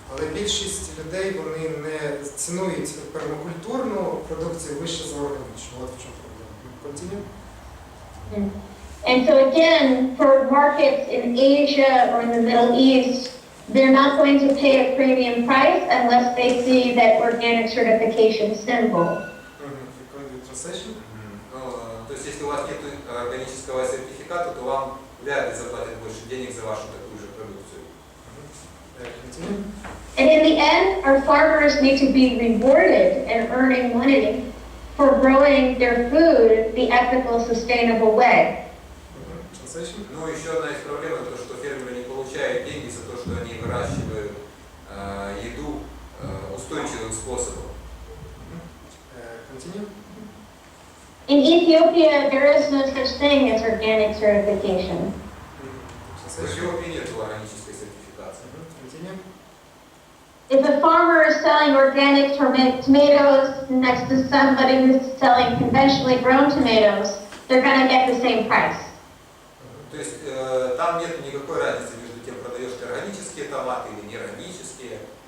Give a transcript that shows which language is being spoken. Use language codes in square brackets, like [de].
[uk] Але більшість людей, вони не цінують пермакультурну продукцію вище за органічну. От в чому проблема. Continue. [en] And so again, for markets in Asia or in the Middle East, they're not going to pay a premium price unless they see that organic certification symbol. Translation. [ru] Ну, то есть, если у вас нет органического сертификата, то вам вряд ли заплатят больше денег за вашу такую же продукцию. [en] Continue. And in the end, our farmers need to be rewarded and earning money for growing their food the ethical, sustainable way. Translation. [ru] Ну, еще одна из проблем – это то, что фермеры не получают деньги за то, что они выращивают еду устойчивым способом. [en] Continue. In Ethiopia, there is no such thing as organic certification. [ru] В Эфиопии нет органической сертификации. [en] Continue. If a farmer is selling organic tomatoes next to somebody who's selling conventionally grown tomatoes, they're going to get the same price. [ru] То есть там нет никакой разницы между тем, продаешь ты органические томаты или неорганические.